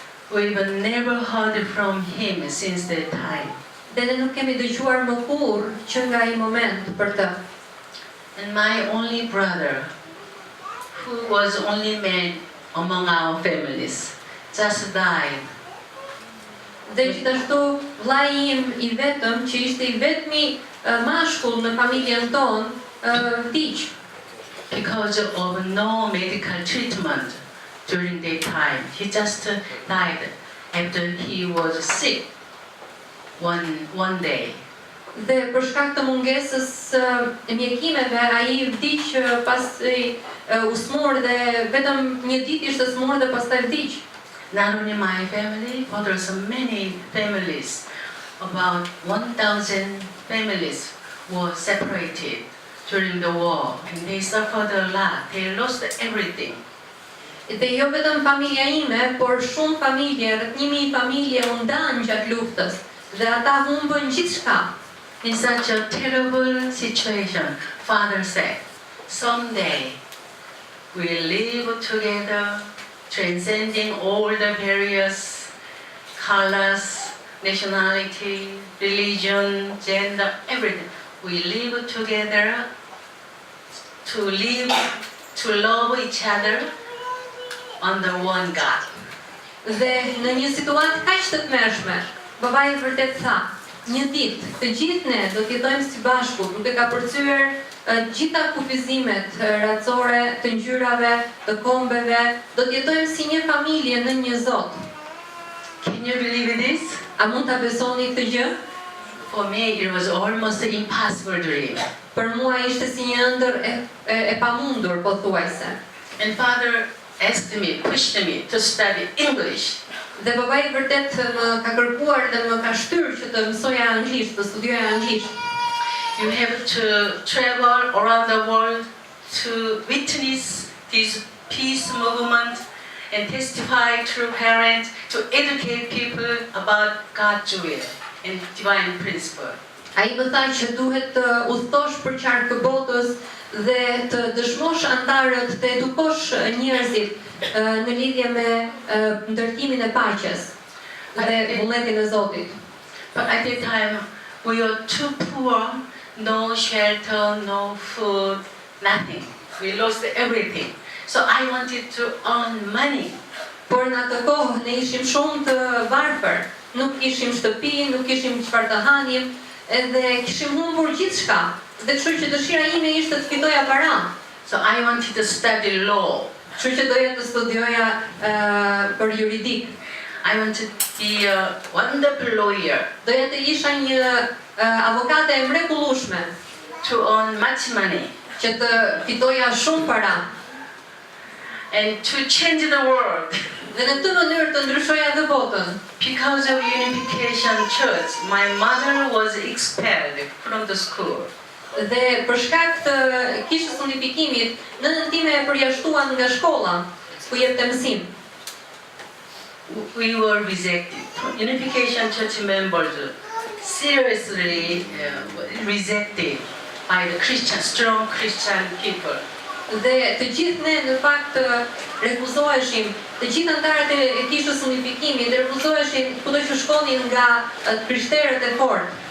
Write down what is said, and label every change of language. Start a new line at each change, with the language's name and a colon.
English: We've never heard from him since that time.
Albanian: Dhe ne nuk kemi dëgjuar më kurrë që nga ai moment për të.
English: And my only brother, who was only man among our families, just died.
Albanian: Dhe gjithashtu vllai im I vetëm, që ishte I vetmi mashkull në familjen tonë, vdiq.
English: Because of no medical treatment during that time. He just died after he was sick one day.
Albanian: Dhe për shkak të mungesës mjekimeve, ai vdiq pasi u smur dhe vetëm një ditë ishte smur dhe pastaj vdiq.
English: Not only my family, but also many families, about 1,000 families were separated during the war, and they suffered a lot. They lost everything.
Albanian: Dhe jo vetëm familja ime, por shumë familje, rreth 1000 familje u ndan gjatë luftës dhe ata humbën gjithçka.
English: In such a terrible situation, Father said, "Someday we'll live together, transcending all the various colors, nationality, religion, gender, everything. We live together to love each other under one God."
Albanian: Dhe në një situatë kaq të tmerrshme, babai vërtet tha: "Një ditë të gjithë ne do të jetojmë së bashku, duke ka përcyer gjitha kufizimet racore, të ngjyrave, të kombeve, do të jetojmë si një familje në një Zot."
English: Can you believe this?
Albanian: A mund ta besoni këtë gjë?
English: For me, it was almost an impossible dream.
Albanian: Për mua ishte si një ëndër e pamundur, pothuajse.
English: And Father pushed me to study English.
Albanian: Dhe babai vërtet më ka kërkuar dhe më ka shtyrë që të mësoja anglisht, të studioja anglisht.
English: You have to travel around the world to witness this peace movement and testify to parents, to educate people about God's will and divine principle.
Albanian: Ai më tha që duhet të udhëtosh për qarkë botës dhe të dëshmosh antarët, të edukosh njerëzit në lidhje me ndërtimin e paqes dhe vullnetin e Zotit.
English: But at that time we were too poor, no shelter, no food, nothing. We lost everything. So I wanted to earn money.
Albanian: Por në atë kohë ne ishim shumë të varfër, nuk kishim shtëpi, nuk kishim çfarë të hanim, edhe kishim humbur gjithçka. Dhe kështu që dëshira ime ishte të fitoja para.
English: So I wanted to study law.
Albanian: Kështu që doja të studioja për juridik.
English: I wanted to be a wonderful lawyer.
Albanian: Doja të isha një avokate e mrekullueshme.
English: To earn much money.
Albanian: Që të fitoja shumë para.
English: And to change the world.
Albanian: Dhe në këtë mënyrë të ndryshoja dhe botën.
English: Because of Unification Church, my mother was expelled from the school.
Albanian: Dhe për shkak të kishës unifikimit, nënën time e përjashtuan nga shkolla ku jepte mësim.
English: We were rejected. Unification Church members seriously rejected by the Christian, strong Christian people.
Albanian: Dhe të gjithë ne në fakt refuzoheshim, të gjithë anëtarët e kishës unifikimit refuzoheshin kudo që shkonin nga krishterët e fortë.